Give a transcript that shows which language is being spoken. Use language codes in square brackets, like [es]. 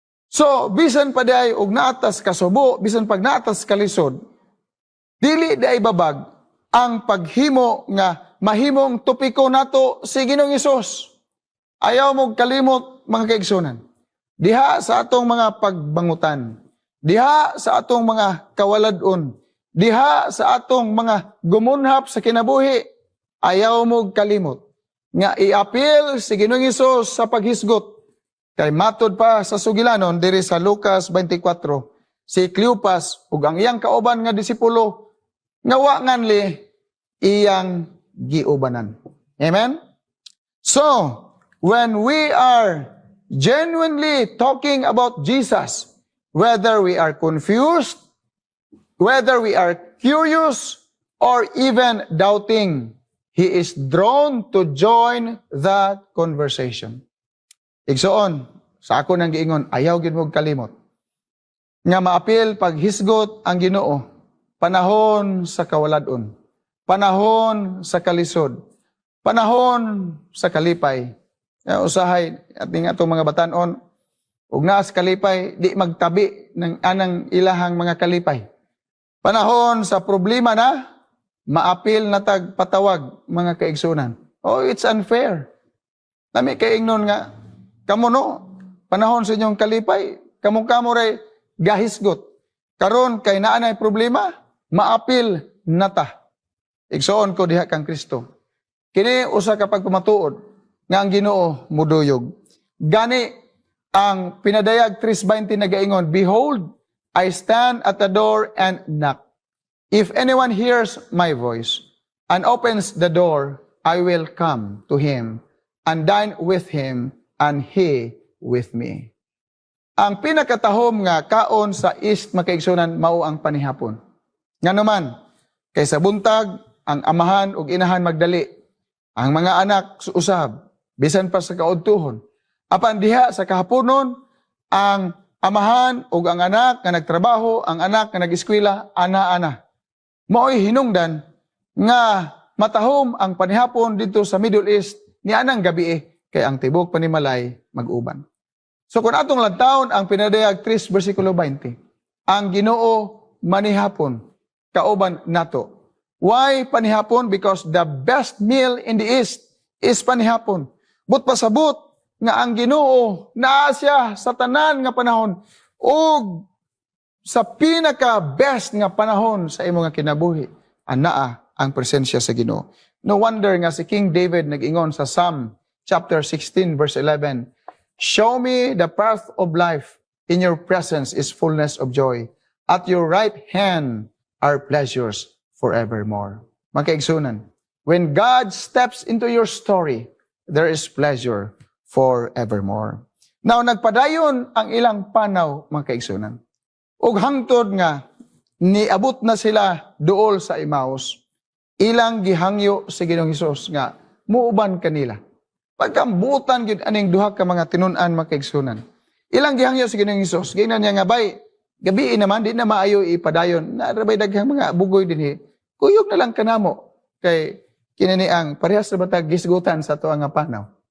[ceb] So, bisan pa day og naatas kasubo, bisan pag naatas kalisod, dili day babag ang paghimo nga mahimong topiko nato si Ginoong Hesus. Ayaw mo kalimot, mga kaigsunan. Diha sa atong mga pagbangutan, diha sa atong mga kawaladon, diha sa atong mga gumunhap sa kinabuhi, ayaw mo kalimot nga iapil si Ginoong Hesus sa paghisgot. Kay matod pa sa sugilanon diri sa Lucas 24, si Cleopas ug ang iyang kauban nga disipulo nga wa nganli iyang giubanan. Amen? [en] So, when we are genuinely talking about Jesus, whether we are confused, whether we are curious, or even doubting, He is drawn to join that conversation. [ceb] Igsoon, sa ako nang giingon, ayaw gid mo kalimot. Nga maapil paghisgot ang Ginoo, panahon sa kawaladon, panahon sa kalisod, panahon sa kalipay. Usahay ating atong mga batanon, ug naa sa kalipay, di magtabi ng anang ilahang mga kalipay. Panahon sa problema na, maapil na tagpatawag, mga kaigsunan. [en] Oh, it's unfair. [ceb] Nami kaingnon nga, kamo no, panahon sa inyong kalipay, kamo ray gahisgot. Karon kay naa nay problema, maapil nata. Igsoon ko diha kang Kristo. Kini usa ka pagpamatuod nga ang Ginoo muduyog. Gani ang pinadayag 3:20 nagaingon, [en] behold, I stand at the door and knock. If anyone hears my voice and opens the door, I will come to him and dine with him and he with me. [ceb] Ang pinakatahom nga kaon sa East makaigsunan mao ang panihapon. Nga naman, kaysa buntag, ang amahan ug inahan magdali, ang mga anak usab, bisan pa sa kaudtuhon. Apan diha sa kahaponon, ang amahan ug ang anak nga nagtrabaho, ang anak nga nag-eskwela, ana-ana. Mao'y hinungdan nga matahom ang panihapon dito sa Middle East ni anang gabi kay ang tibok panimalay mag-uban. So kung atong lantawon ang pinadayag 3 versikulo 20, ang Ginoo manihapon kauban nato. [en] Why panihapon? Because the best meal in the East is panihapon. [ceb] But pasabot nga ang Ginoo naa siya sa tanan nga panahon ug sa pinaka-best nga panahon sa imo nga kinabuhi, anaa ang presensya sa Ginoo. No wonder nga si King David nag-ingon sa Psalm chapter 16 verse 11, [en] "Show me the path of life. In your presence is fullness of joy. At your right hand are pleasures forevermore." Magkaigsunan, when God steps into your story, there is pleasure forevermore. [ceb] Now, nagpadayon ang ilang panaw, mga kaigsunan. Ug hangtod nga, niabot na sila duol sa Emmaus, ilang gihangyo si Ginoong Hesus nga, muuban kanila. Pagkambutan gid aning duha ka mga tinun-an, mga kaigsunan. Ilang gihangyo si Ginoong Hesus, gina niya nga, bay, gabi naman, di na maayo ipadayon, narabay daghang mga bugoy din kuyog na lang kanamo, kay kinani ang parehas na batag gisgutan sa tuwa nga panaw.